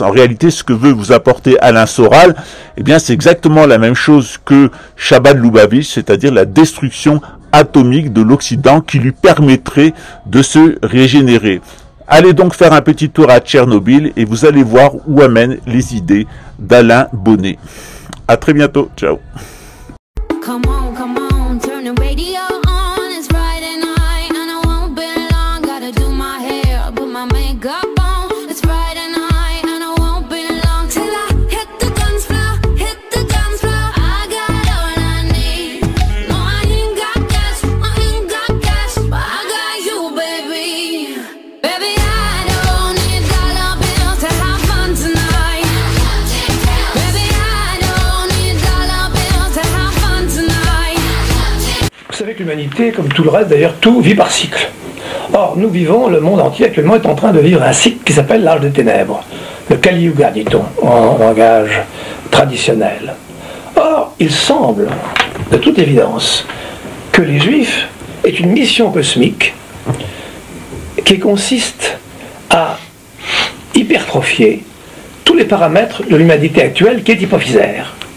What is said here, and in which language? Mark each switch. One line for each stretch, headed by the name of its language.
French: En réalité, ce que veut vous apporter Alain Soral, eh bien, c'est exactement la même chose que Chabad Lubavitch, c'est-à-dire la destruction atomique de l'Occident qui lui permettrait de se régénérer. Allez donc faire un petit tour à Tchernobyl et vous allez voir où amènent les idées d'Alain Bonnet. À très bientôt. Ciao.
English: Come on, turn the radio on. It's Friday night and I won't be long. Gotta do my hair, put my makeup on. It's Friday night and I won't be long till I hit the dance floor, hit the dance floor. I got all I need. No, I ain't got cash, but I got you, baby. Baby, I don't need dollar bills to have fun tonight. Baby, I don't need dollar bills to have fun tonight.
French: Vous savez que l'humanité, comme tout le reste d'ailleurs, tout vit par cycle. Or, nous vivons, le monde entier actuellement est en train de vivre un cycle qui s'appelle l'âge des ténèbres. Le Kali Yuga, dit-on, en langage traditionnel. Or, il semble, de toute évidence, que les Juifs aient une mission cosmique qui consiste à hypertrophier tous les paramètres de l'humanité actuelle qui est hypophysaire.